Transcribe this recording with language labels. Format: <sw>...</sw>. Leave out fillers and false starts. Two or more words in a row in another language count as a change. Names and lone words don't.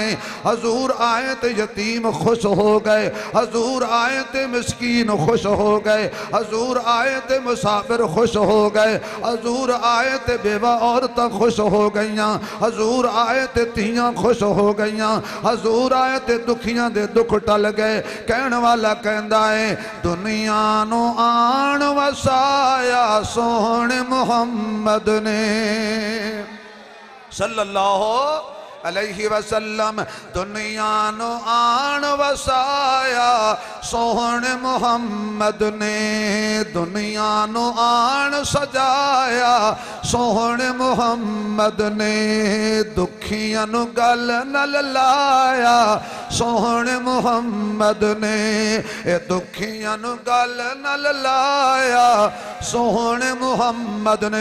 <pa>حضور آئے تو یتیم خوش ہو گئے، حضور آئے تو مسکین خوش ہو گئے، حضور آئے تو مسافر خوش ہو گئے، حضور آئے تو بیوہ عورتاں خوش ہو گئیاں، حضور آئے تو دھیاں خوش ہو گئیاں، حضور آئے تو دکھیاں دے دکھ ٹل گئے. کہݨ والا کہندا ہے دنیا نوں آݨ وسایا سوہݨے محمد نے</pa> <ar>صلى الله عليه وسلم,</ar> <pa>دنیا نوں آݨ وسایا سوہݨے محمد نے، دنیا نوں آݨ سجایا سوہݨے محمد نے، دکھیاں نوں گل نال لایا سوہݨے محمد نے، اے دکھیاں نوں گل نال لایا سوہݨے محمد نے.</pa>